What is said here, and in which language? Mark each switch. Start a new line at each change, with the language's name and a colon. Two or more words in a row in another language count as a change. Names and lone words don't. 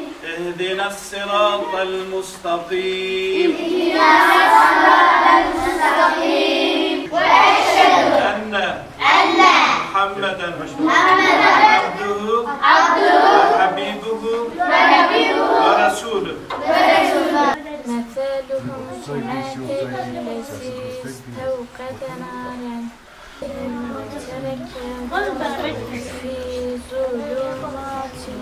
Arabic: اهدنا الصراط المستقيم. اهدنا الصراط المستقيم. وأشهد أن محمدا عبده وحبيبه ورسوله. مثالهم كمثل الذي استوقد نارا ترك في ظلمات